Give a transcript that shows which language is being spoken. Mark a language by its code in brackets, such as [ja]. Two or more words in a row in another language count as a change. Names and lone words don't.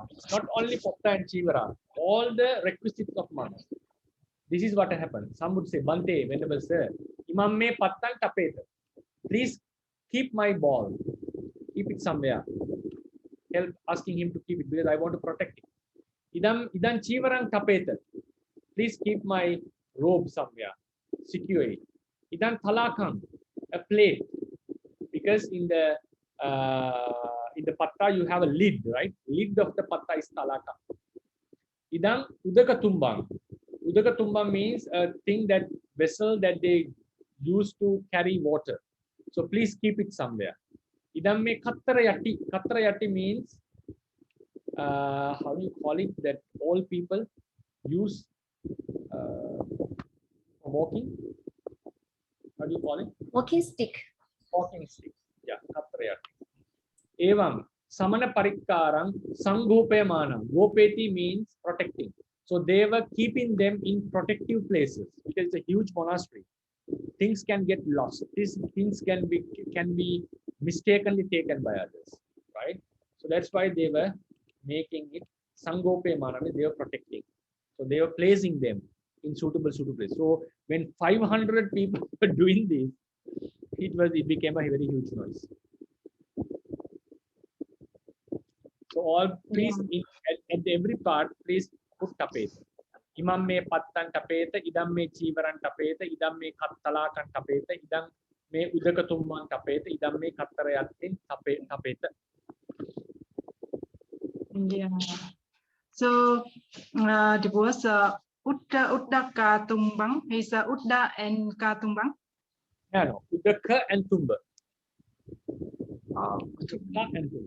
[en] It's not only Patta and Chivara, all the requisites of monks. This is what happened. Some would say, Bante, Venerable Sir, [pi] Imam me Pattan tapeta. [en] Please keep my ball. Keep it somewhere. Help asking him to keep it because I want to protect it. [pi] Idam Chivarang tapeta. [en] Please keep my robe somewhere. Secure it. [pi] Idam Thalakam, [en] a plate. Because in the patta you have a lid, right? Lid of the patta is talaka. [pi] Idam udakatumbang. [en] Udakatumbang means a thing, that vessel that they use to carry water. So please keep it somewhere. [pi] Idam me kattarayati. [en] Kattarayati means how do you call it? That all people use for walking. How do you call it? Walking stick. Walking stick. Yeah, kattarayati. [pi] Evam samana parikkarang sanghopayamana. [en] Gopeti means protecting. So they were keeping them in protective places because it's a huge monastery. Things can get lost. These things can be mistakenly taken by others, right? So that's why they were making it sanghopayamana. They were protecting. So they were placing them in suitable places. So when 500 people were doing this, it became a very huge noise. So all, please, at every part, please put tapeta. [pi] Imam me pattan tapeta, idam me chivaran tapeta, idam me kattalakan tapeta, idam me udakatumman tapeta, idam me kattarayatin tapeta. [en] Yeah. So the was Udda Katumbang is Udda and Katumbang. No, Udaka and Tumba. Oh, Udaka and Tumba.